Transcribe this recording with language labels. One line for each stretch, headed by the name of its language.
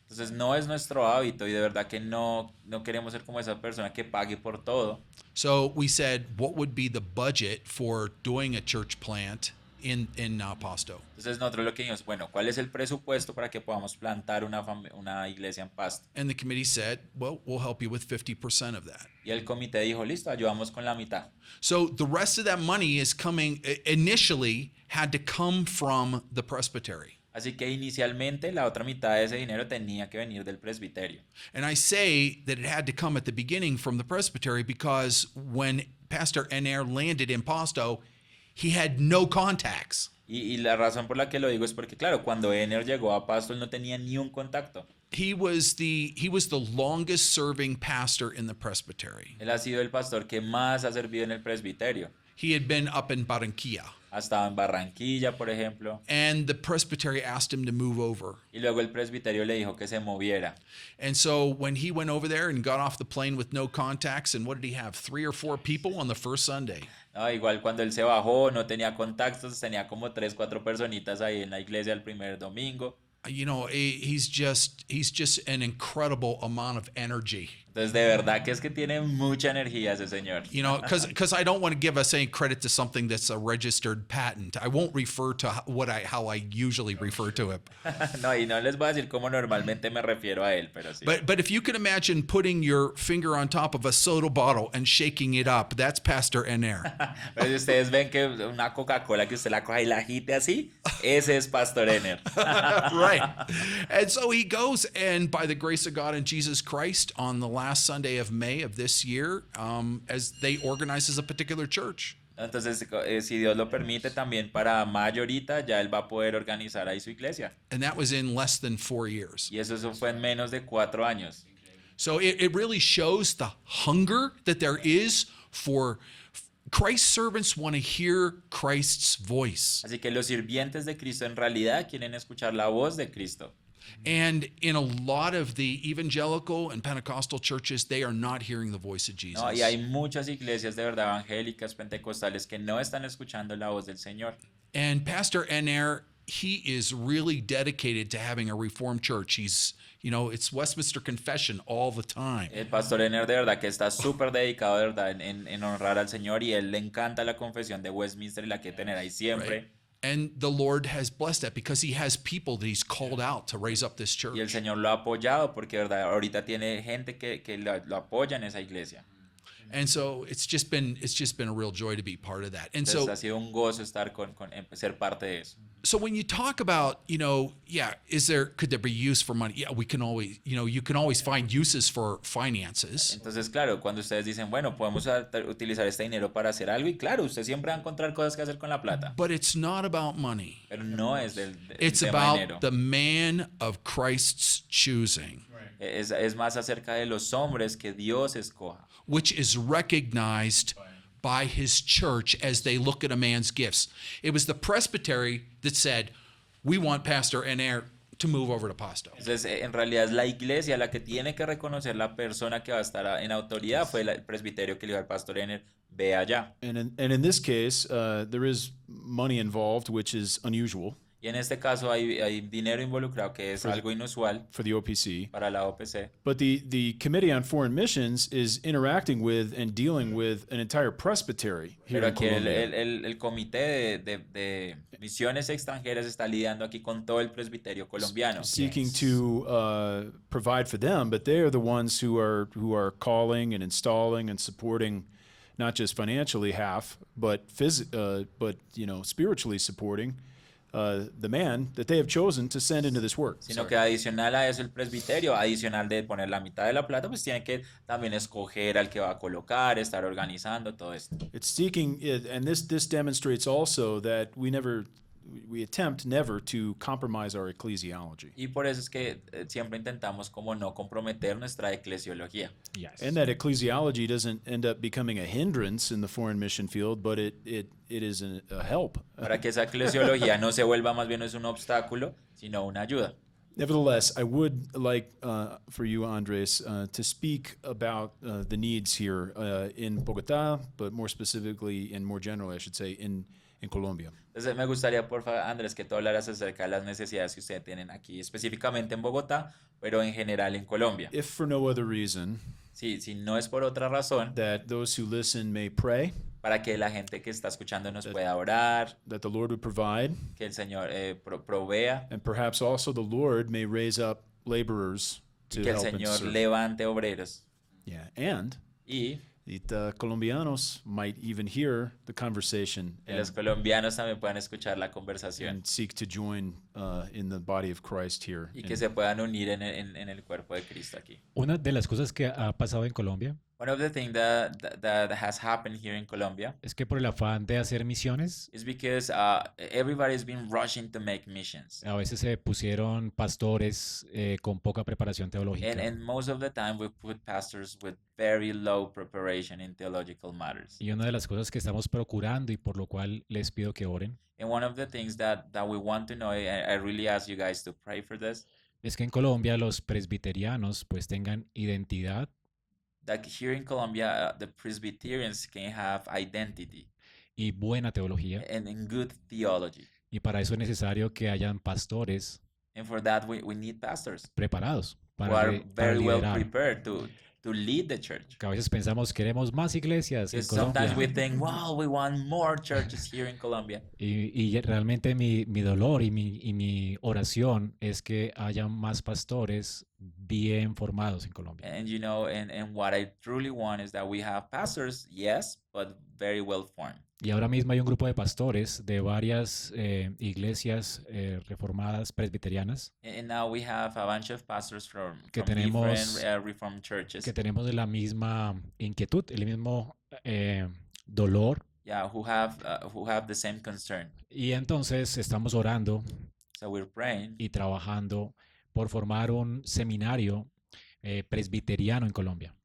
Spanish: Entonces no es nuestro hábito y de verdad que no queremos ser como esa persona que pague por todo.
English: So we said, what would be the budget for doing a church plant in Pasto?
Spanish: Entonces nosotros lo que dijimos, bueno, ¿cuál es el presupuesto para que podamos plantar una iglesia en Pasto?
English: And the committee said, well, we'll help you with 50% of that.
Spanish: Y el comité dijo, listo, ayudamos con la mitad.
English: So the rest of that money is initially had to come from the presbytery.
Spanish: Así que inicialmente la otra mitad de ese dinero tenía que venir del presbiterio.
English: And I say that it had to come at the beginning from the presbytery because when Pastor Ener landed in Pasto, he had no contacts.
Spanish: Y la razón por la que lo digo es porque, claro, cuando Ener llegó a Pasto, él no tenía ni un contacto.
English: He was the longest serving pastor in the presbytery.
Spanish: Él ha sido el pastor que más ha servido en el presbiterio.
English: He had been up in Barranquilla.
Spanish: Ha estado en Barranquilla, por ejemplo.
English: And the presbytery asked him to move over.
Spanish: Y luego el presbiterio le dijo que se moviera.
English: And so when he went over there and got off the plane with no contacts, and what did he have? 3 or 4 people on the first Sunday.
Spanish: No, igual cuando él se bajó, no tenía contactos, tenía como 3, 4 personitas ahí en la iglesia el primer domingo.
English: You know, he's just an incredible amount of energy.
Spanish: Entonces, de verdad que es que tiene mucha energía ese señor.
English: You know, because I don't want to give us any credit to something that's a registered patent. I won't refer to how I usually refer to it.
Spanish: No, y no les voy a decir cómo normalmente me refiero a él, pero sí.
English: But if you can imagine putting your finger on top of a soda bottle and shaking it up, that's Pastor Ener.
Spanish: Pero si ustedes ven que una Coca-Cola que usted la coja y la agite así, ese es Pastor Ener.
English: Right. And so he goes, and by the grace of God and Jesus Christ, on the last Sunday of May of this year, as they organize as a particular church.
Spanish: Entonces, si Dios lo permite, también para mayo ahorita ya él va a poder organizar ahí su iglesia.
English: And that was in less than 4 years.
Spanish: Y eso fue en menos de 4 años.
English: So it really shows the hunger that there is for Christ's servants want to hear Christ's voice.
Spanish: Así que los sirvientes de Cristo en realidad quieren escuchar la voz de Cristo.
English: And in a lot of the evangelical and Pentecostal churches, they are not hearing the voice of Jesus.
Spanish: No, y hay muchas iglesias de verdad evangélicas, pentecostales que no están escuchando la voz del Señor.
English: And Pastor Ener, he is really dedicated to having a reformed church. He's, you know, it's Westminster Confession all the time.
Spanish: El pastor Ener de verdad que está súper dedicado de verdad en honrar al Señor y él le encanta la confesión de Westminster y la que tener ahí siempre.
English: Right. And the Lord has blessed that because he has people that he's called out to raise up this church.
Spanish: Y el Señor lo ha apoyado porque de verdad ahorita tiene gente que lo apoya en esa iglesia.
English: And so it's just been a real joy to be part of that. And
Spanish: Entonces
English: so
Spanish: ha sido un gozo estar ser parte de eso.
English: So when you talk about, you know, could there be use for money? Yeah, we can always, you know, you can always find uses for finances.
Spanish: Entonces, claro, cuando ustedes dicen, bueno, podemos utilizar este dinero para hacer algo, y claro, usted siempre va a encontrar cosas que hacer con la plata.
English: But it's not about money.
Spanish: Pero no es del
English: It's
Spanish: tema
English: about
Spanish: dinero.
English: the man of Christ's choosing,
Spanish: Es más acerca de los hombres que Dios escoja.
English: which is recognized by his church as they look at a man's gifts. It was the presbytery that said, we want Pastor Ener to move over to Pasto.
Spanish: Entonces, en realidad es la iglesia la que tiene que reconocer la persona que va a estar en autoridad. Fue el presbiterio que le dijo al pastor Ener, ve allá.
English: And in this case, there is money involved, which is unusual
Spanish: Y en este caso hay dinero involucrado que es algo inusual
English: for the OPC.
Spanish: para la OPC.
English: But the Committee on Foreign Missions is interacting with and dealing with an entire presbytery here
Spanish: Pero
English: in
Spanish: aquí
English: Colombia.
Spanish: el comité de misiones extranjeras está lidiando aquí con todo el presbiterio colombiano.
English: Seeking to provide for them, but they are the ones who are calling and installing and supporting not just financially half, but spiritually supporting the man that they have chosen to send into this work.
Spanish: Sino que adicional a eso el presbiterio, adicional de poner la mitad de la plata, pues tiene que también escoger al que va a colocar, estar organizando todo esto.
English: It's seeking, and this demonstrates also that we attempt never to compromise our ecclesiology.
Spanish: Y por eso es que siempre intentamos como no comprometer nuestra eclesiología.
English: Yes. And that ecclesiology doesn't end up becoming a hindrance in the foreign mission field, but it is a help.
Spanish: Para que esa eclesiología no se vuelva más bien no es un obstáculo, sino una ayuda.
English: Nevertheless, I would like for you, Andrés, to speak about the needs here in Bogotá, but more specifically and more generally, I should say, in Colombia.
Spanish: Entonces me gustaría, por favor, Andrés, que tú hablaras acerca de las necesidades que ustedes tienen aquí, específicamente en Bogotá, pero en general en Colombia.
English: If for no other reason,
Spanish: Sí, si no es por otra razón,
English: that those who listen may pray,
Spanish: para que la gente que está escuchando nos pueda orar,
English: that the Lord would provide,
Spanish: que el Señor provea,
English: and perhaps also the Lord may raise up laborers to
Spanish: y que el
English: help and
Spanish: Señor
English: serve.
Spanish: levante obreros.
English: Yeah, and
Spanish: Y
English: the Colombianos might even hear the conversation
Spanish: los colombianos también puedan escuchar la conversación
English: and seek to join in the body of Christ here.
Spanish: y que se puedan unir en el cuerpo de Cristo aquí. Una de las cosas que ha pasado en Colombia
English: One of the things that has happened here in Colombia
Spanish: es que por el afán de hacer misiones,
English: is because everybody's been rushing to make missions.
Spanish: a veces se pusieron pastores con poca preparación teológica.
English: And most of the time we put pastors with very low preparation in theological matters.
Spanish: Y una de las cosas que estamos procurando y por lo cual les pido que oren
English: And one of the things that we want to know, I really ask you guys to pray for this,
Spanish: es que en Colombia los presbiterianos pues tengan identidad
English: that here in Colombia, the Presbyterians can have identity
Spanish: y buena teología.
English: and good theology.
Spanish: Y para eso es necesario que hayan pastores
English: And for that, we need pastors
Spanish: preparados
English: who
Spanish: para,
English: are
Spanish: para
English: very well
Spanish: liderar.
English: prepared to lead the church.
Spanish: Que a veces pensamos queremos más iglesias en
English: Because sometimes we
Spanish: Colombia.
English: think, wow, we want more churches here in Colombia.
Spanish: Y realmente mi dolor y mi oración es que haya más pastores bien formados en Colombia.
English: And you know, and what I truly want is that we have pastors, yes, but very well formed.
Spanish: Y ahora mismo hay un grupo de pastores de varias iglesias reformadas presbiterianas
English: And now we have a bunch of pastors from
Spanish: Que
English: different
Spanish: tenemos-
English: Reformed churches.
Spanish: que tenemos la misma inquietud, el mismo dolor.
English: Yeah, who have the same concern.
Spanish: Y entonces estamos orando
English: So we're praying
Spanish: y trabajando por formar un seminario presbiteriano en Colombia.